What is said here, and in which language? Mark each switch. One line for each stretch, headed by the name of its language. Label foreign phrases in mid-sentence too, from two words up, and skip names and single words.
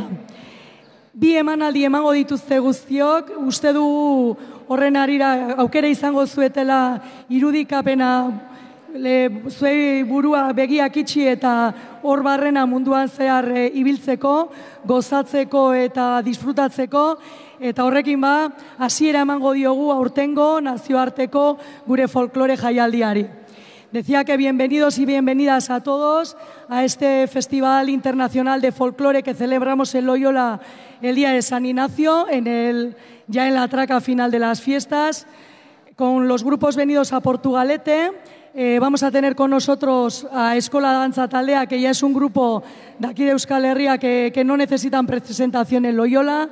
Basque: Bi emanaldi emango dituzte guztiok, uste dugu horren arira aukera izango zuetela irudikapena zuei burua begiak itxi eta hor barrena munduan zehar ibiltzeko, gozatzeko eta disfrutatzeko, eta horrekin hasiera emango diogu aurtengo nazioarteko gure folklore jaialdiari.
Spanish: Decía que bienvenidos y bienvenidas a todos a este Festival Internacional de Folclore que celebramos en Loyola el día de San Ignacio, ya en la traca final de las fiestas, con los grupos venidos a Portugalete. Vamos a tener con nosotros a Eskola Dantza Taldea, que ya es un grupo de aquí de Euskal Herria que no necesitan presentación en Loyola.